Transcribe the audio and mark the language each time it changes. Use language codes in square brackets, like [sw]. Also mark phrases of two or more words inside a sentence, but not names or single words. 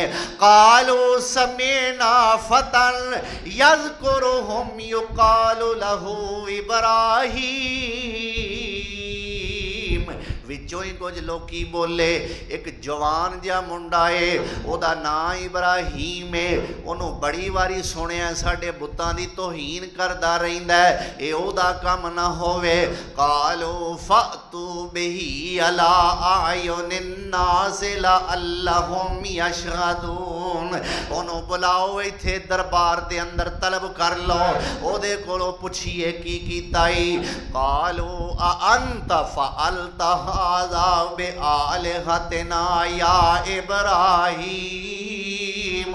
[ar] قالوا سمعنا فتى يذكرهم يقال له إبراهيم. [pa] وچوں ہی کجھ لوکی بولے اک جوان جیہا منڈا ہے، اوہدا نام ابراہیم ہے، اوہنوں بڑی واری سنیا ساڈے بتاں دی توہین کردا رہندا ہے، یہ اوہدا کام نہ ہووے. [ar] قالوا فأتوا به على أعين الناس لعلهم يشهدون. [pa] اوہنوں بلاؤ ایتھے دربار دے اندر طلب کر لو، اوہدے کولوں پچھیے کی کیتا ای. [ar] قالوا أأنت فعلت هذا بآلهتنا يا إبراهيم.